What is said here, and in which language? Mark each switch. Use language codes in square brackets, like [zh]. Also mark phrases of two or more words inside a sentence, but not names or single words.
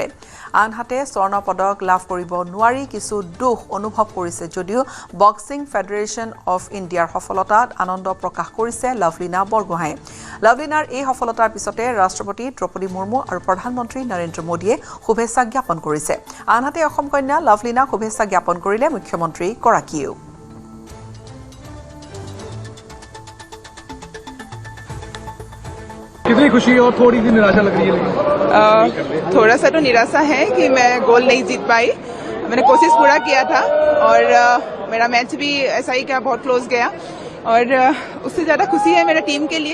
[as] আনহাতে স্বৰ্ণ পদক লাভ কৰিব নোৱাৰি কিছু দুখ অনুভৱ কৰিছে যদিও বক্সিং ফেডাৰেশ্যন অফ ইণ্ডিয়াৰ সফলতাত আনন্দ প্ৰকাশ কৰিছে লাভলীনা বৰগোহাঁয়ে। লাভলীনাৰ এই সফলতাৰ পিছতে ৰাষ্ট্ৰপতি দ্ৰৌপদী মুৰ্মু আৰু প্ৰধানমন্ত্ৰী নৰেন্দ্ৰ মোদীয়ে শুভেচ্ছা জ্ঞাপন কৰিছে। আনহাতে অসম কন্যা লাভলীনা শুভেচ্ছা জ্ঞাপন কৰিলে মুখ্যমন্ত্ৰীগৰাকীয়েও। [hi] कितनी खुशी और थोड़ी सी निराशा लग रही है? थोड़ा सा तो निराशा है कि मैं गोल नहीं जीत पाई। मैंने कोशिश पूरा किया था और मेरा मैच भी ऐसा ही क्या बहुत क्लोज गया और उससे ज़्यादा खुशी है मेरा टीम के लिए।